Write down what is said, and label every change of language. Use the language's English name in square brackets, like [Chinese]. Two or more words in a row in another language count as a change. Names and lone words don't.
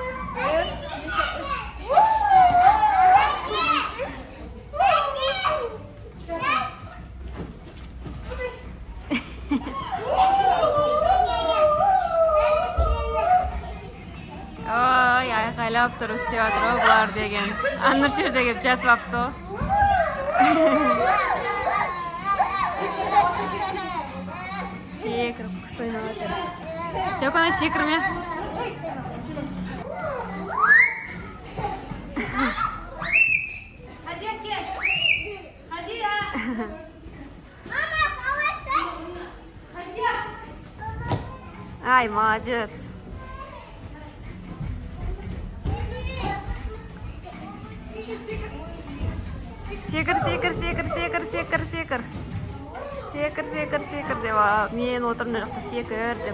[Kazakh] Ой, айқайлап тұр, істеп жатыр ғой бұлар деген. Нұршер де келіп жатып апты ғой. Секіріп, күшті ойнап жатыр. Жоқ, ана секірме. [Turkish] Hadiya gel. Hadiya. Mama, babası. Hadiya. [Kazakh] Ай, молодец. Секір, секір, секір, секір, секір, секір. Секір, секір, секір деп, мен отырмын жақта секір деп.